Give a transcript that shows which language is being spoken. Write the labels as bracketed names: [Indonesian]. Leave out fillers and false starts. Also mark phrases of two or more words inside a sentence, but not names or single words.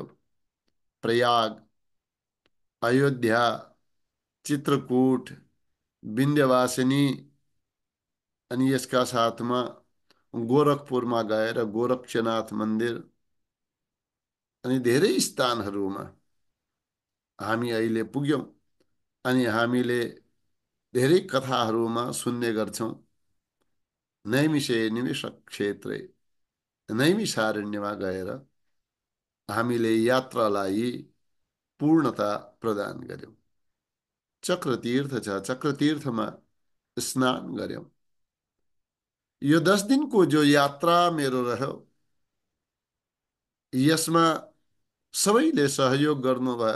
[Nepali] प्रयाग, अयोध्या, चित्रकूट, विन्ध्यवासिनी अनि यसका साथमा गोरखपुरमा गएर गोरक्षनाथ मन्दिर अनि धेरै स्थानहरूमा हामी अहिले पुग्यौं। अनि हामीले धेरै कथाहरूमा सुन्ने गर्छौं [Sanskrit] नैमिषे निमिष क्षेत्रे [Nepali] नैमिषारण्यमा गएर हामीले यात्रालाई पूर्णता प्रदान गर्यौं। चक्रतीर्थ छ, चक्रतीर्थमा स्नान गर्यौं। यो 10 दिनको जो यात्रा मेरो रह्यो, यसमा सबैले सहयोग गर्नुभयो।